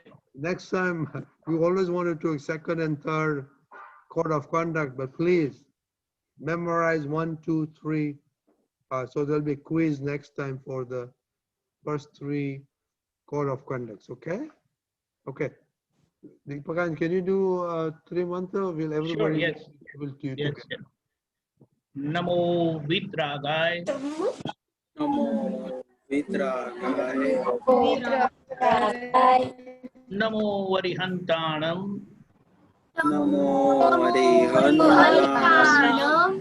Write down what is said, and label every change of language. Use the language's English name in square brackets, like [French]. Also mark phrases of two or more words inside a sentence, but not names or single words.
[English] Next time, we always wanted to second and third code of conduct, but please memorize 1, 2, 3. So there'll be a quiz next time for the first 3 code of conducts. Okay. Okay. Deepakanandji, can you do 3 mantra? Will everybody? Sure, yes. Will do Yes, together? yes. [Prakrit languages] Namo Vitragai. Namo Vitragai. Namo Varihantanam. Namo Arihantanam.